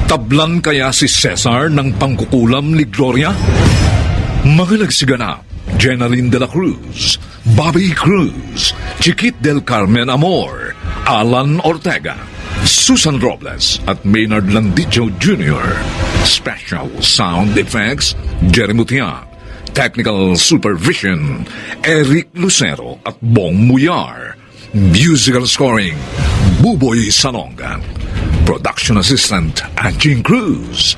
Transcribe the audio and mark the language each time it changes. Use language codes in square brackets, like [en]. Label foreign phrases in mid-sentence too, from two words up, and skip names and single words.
[tl] Natablan kaya si Cesar ng pangkukulam ni Gloria? Mga nagsiganap, Jenaline de la Cruz, Bobby Cruz, Chiquit del Carmen Amor, Alan Ortega, Susan Robles at Maynard Landicho Jr. [en] Special Sound Effects, Jerry Mutiak. Technical Supervision, Eric Lucero at Bong Muyar. Musical Scoring, Buboy Salonga. Production Assistant, Anjing Cruz.